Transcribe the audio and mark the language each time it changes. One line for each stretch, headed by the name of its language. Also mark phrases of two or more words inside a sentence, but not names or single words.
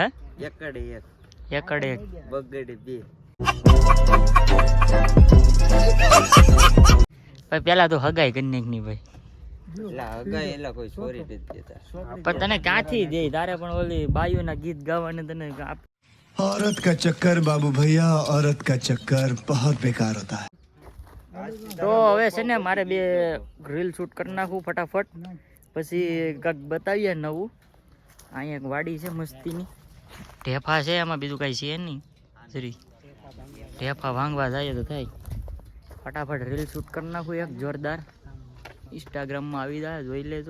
Gujarati: એકડે એક એકડે એક બગડે બે. ભાઈ પેલા તો હગાઈ કરી નાખની ભાઈ. એલા હગાઈ એલા કોઈ છોરી નથી દેતા. પણ તને ક્યાંથી દે? તારે પણ ઓલી બાયુના ગીત ગાવાને તને
Hindi: औरत का चक्कर बाबू भैया औरत का चक्कर बहुत बेकार होता है.
Gujarati: તો હવે છે ને મારે બે રીલ શૂટ કરી નાખું ફટાફટ. પછી કાંઈક બતાવીએ નવું. અહીંયા એક વાડી છે મસ્તીની. ઢેફા છે એમાં, બીજું કાંઈ છે નહીં. જરી ઢેફા ભાંગવા જાય તો થાય. ફટાફટ રીલ શૂટ કરી નાખું એક જોરદાર. ઇન્સ્ટાગ્રામમાં આવી જાય, જોઈ લેજો.